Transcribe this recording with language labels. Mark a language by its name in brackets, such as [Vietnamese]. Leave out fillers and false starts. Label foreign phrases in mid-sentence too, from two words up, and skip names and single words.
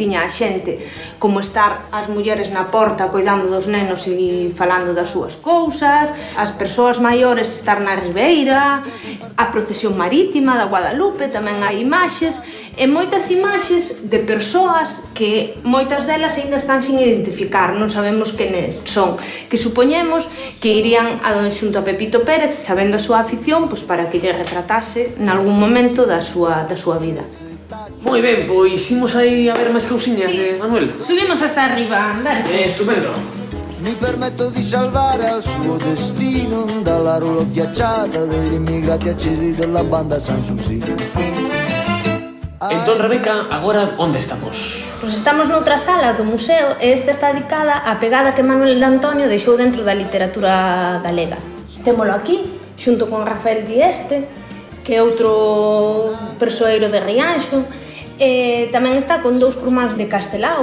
[Galician] tiña a xente, como estar as mulleres na porta coidando dos nenos e falando das súas cousas, as persoas maiores estar na ribeira, a procesión marítima da Guadalupe, tamén hai imaxes, e moitas imaxes de persoas que moitas delas aínda están sin identificar, non sabemos quenes son, que supoñemos que irían xunto a Pepito Pérez, sabendo a súa afición, para que lle retratase nalgún momento da súa vida. Moi ben, pois imos aí a ver máis cousiñas de Manuel. Subimos hasta arriba, Berto. Estupendo. [Italian] Mi permetto di salvare al suo destino dalla rulo ghiacciata degli immigrati accesi della banda Sanssouci. [Galician] Entón, Rebeca, agora onde estamos? Pois estamos noutra sala do museo e esta está dedicada á pegada que Manuel Antonio deixou dentro da literatura galega. Témolo aquí, xunto con Rafael Dieste, que é outro persoeiro de Rianxo, Tamén está con 2 crumáns de Castelao.